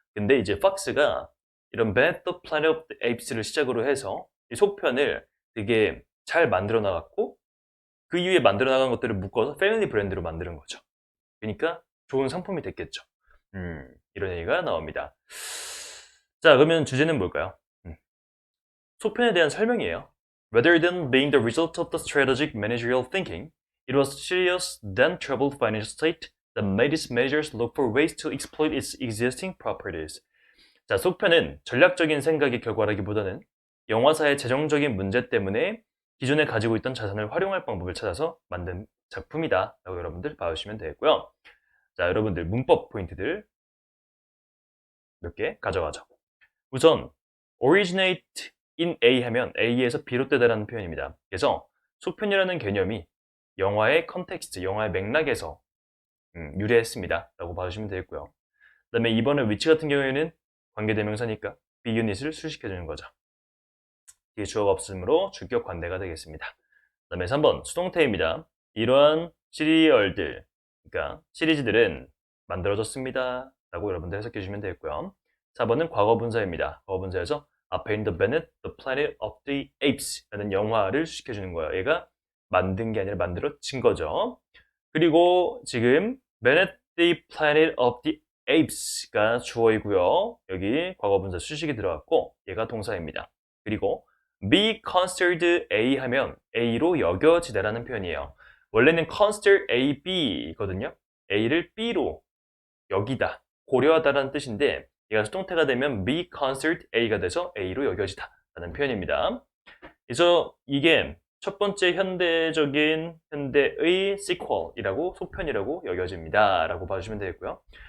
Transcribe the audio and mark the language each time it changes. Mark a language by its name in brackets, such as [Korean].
[Korean] 근데 이제 팍스가 이런 Bad the Planet of the Apes를 시작으로 해서 이 속편을 되게 잘 만들어 나갔고 그 이후에 만들어 나간 것들을 묶어서 패밀리 브랜드로 만드는 거죠. 그러니까 좋은 상품이 됐겠죠. 이런 얘기가 나옵니다. 자, 그러면 주제는 뭘까요? 속편에 대한 설명이에요. [English] Rather than being the result of the strategic managerial thinking, it was Sirius' then troubled financial state that made its managers look for ways to exploit its existing properties. [Korean] 자, 속편은 전략적인 생각의 결과라기보다는 영화사의 재정적인 문제 때문에 기존에 가지고 있던 자산을 활용할 방법을 찾아서 만든 작품이다 라고 여러분들 봐주시면 되겠고요. 자, 여러분들 문법 포인트들 몇 개 가져가죠. 우선 originate in A 하면 A에서 비롯되다라는 표현입니다. 그래서 속편이라는 개념이 영화의 컨텍스트, 영화의 맥락에서 유래했습니다 라고 봐주시면 되겠고요. 그 다음에 2번의 위치 같은 경우에는 관계대명사니까 비유닛을 수식해주는 거죠. 뒤에 주어가 없으므로 주격 관대가 되겠습니다. 그 다음에 3번 수동태입니다. 이러한 시리얼들, 그러니까 시리즈들은 만들어졌습니다 라고 여러분들 해석해 주시면 되겠고요. 4번은 과거분사입니다. 과거분사에서 앞에 있는 The Planet, The Planet of the Apes 라는 영화를 수식해 주는 거예요. 얘가 만든 게 아니라 만들어진 거죠. 그리고 지금 Planet, the Planet of the Apes가 주어이고요. 여기 과거분사 수식이 들어갔고 얘가 동사입니다. 그리고 be considered A 하면 A로 여겨지다라는 표현이에요. 원래는 consider A, B거든요. A를 B로 여기다, 고려하다라는 뜻인데 얘가 수동태가 되면 be considered A가 돼서 A로 여겨지다 라는 표현입니다. 그래서 이게 첫 번째 현대적인 현대의 sequel이라고 속편이라고 여겨집니다 라고 봐주시면 되겠고요.